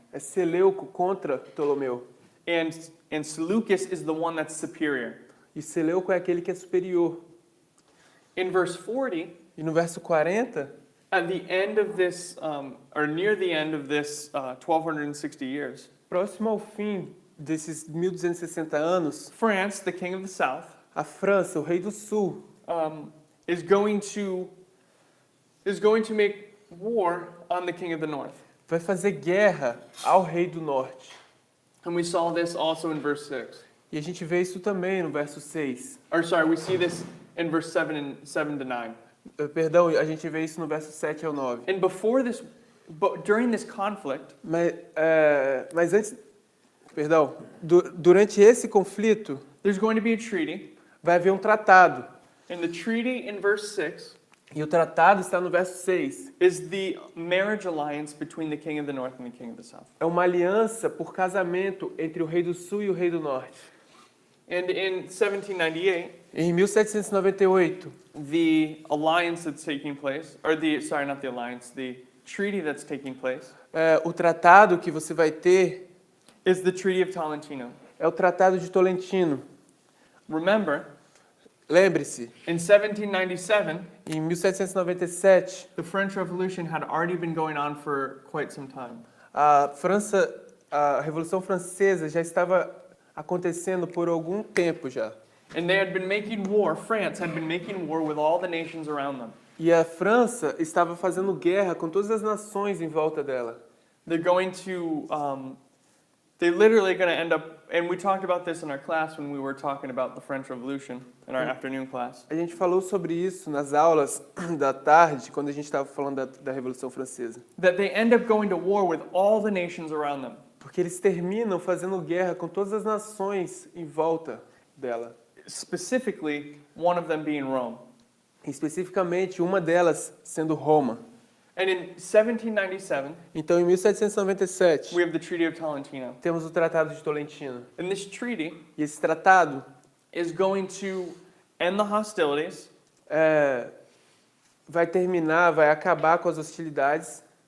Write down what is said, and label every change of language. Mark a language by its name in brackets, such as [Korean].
[Portuguese] é Seleuco contra Ptolomeu. [English] And Seleucus is the one that's superior. [Portuguese] E Seleuco é aquele que é superior. [English] In verse 40, [Portuguese] E no verso 40, [English] at the end of this, or near the end of this 1260 years, [Portuguese] próximo ao fim desses 1260 anos, [English] France, the king of the south, [Portuguese] a França, o rei do sul, [English] is going to make war on the king of the north. [Portuguese] vai fazer guerra ao rei do norte. [English] And we saw this also in verse 6. [Portuguese] E a gente vê isso também no verso 6. [English] We see this in verse 7 to 9. [Portuguese] Perdão, a gente vê isso no verso 7 ao 9. [English] And during this conflict, [Portuguese] Mas antes, perdão, durante esse conflito, [English] there's going to be a treaty. [Portuguese] vai haver um tratado. [English] And the treaty in verse 6 [Portuguese] E o tratado está no verso 6. [English] is the marriage alliance between the king of the north and the king of the south. [Portuguese] É uma aliança por casamento entre o rei do sul e o rei do norte. [English] And in 1798, [Portuguese] Em 1798, [English] the alliance that's taking place, not the alliance, the treaty that's taking place, [Portuguese] o tratado que você vai ter [English] is the Treaty of Tolentino. [Portuguese] é o Tratado de Tolentino. [English] Remember, [Portuguese] Lembre-se, [English] in 1797, [Portuguese] em 1797, [English] the French Revolution had already been going on for quite some time. [Portuguese] a Revolução Francesa já estava acontecendo por algum tempo já. [English] And France had been making war with all the nations around them. [Portuguese] E a França estava fazendo guerra com todas as nações em volta dela. [English] They're literally going to end up, and we talked about this in our class when we were talking about the French Revolution in our afternoon class. [Portuguese] A gente falou sobre isso nas aulas da tarde, quando a gente estava falando da Revolução Francesa. [English] That they end up going to war with all the nations around them. [Portuguese] Porque eles terminam fazendo guerra com todas as nações em volta dela. [English] Specifically, one of them being Rome. [Portuguese] Especificamente, uma delas sendo Roma. [English] And in 1797, [Portuguese] Então, em 1797, [English] we have the Treaty of Tolentino. [Portuguese] temos o Tratado de Tolentino. [English] And this treaty [Portuguese] E esse tratado [English] is going to end the hostilities, [Portuguese] vai terminar, vai acabar com as hostilidades,